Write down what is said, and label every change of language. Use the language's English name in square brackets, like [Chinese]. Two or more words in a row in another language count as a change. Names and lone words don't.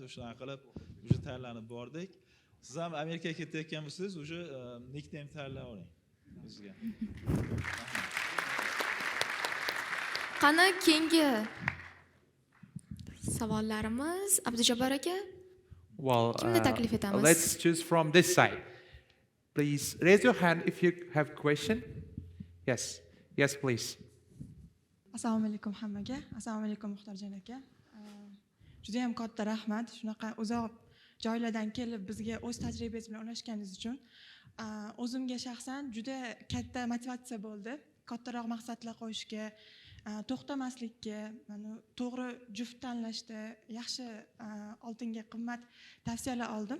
[Uzbek] O'shani qilib o'sha tayyorlanib bordik. Siz ham Amerikaga ketayotgan bo'lsangiz, o'sha nickname tayyorlab oling o'zingizga. Qani keyingi savollarimiz Abdujabbar aka. [English] Well, [Uzbek] Kimni taklif etamiz? [English] let's choose from this side. Please raise your hand if you have question. Yes. Yes, please. [Uzbek] Assalomu alaykum hammaga. Assalomu alaykum Muxtorjon aka. Juda ham katta rahmat shunaqa uzoq joylardan kelib bizga o'z tajribangiz bilan ulashganingiz uchun. O'zimga shaxsan juda katta motivatsiya bo'ldi. Kattaroq maqsadlar qo'yishga, to'xtamaslikka, to'g'ri juft tanlashda yaxshi oltinga qimmat tavsiyalar oldim.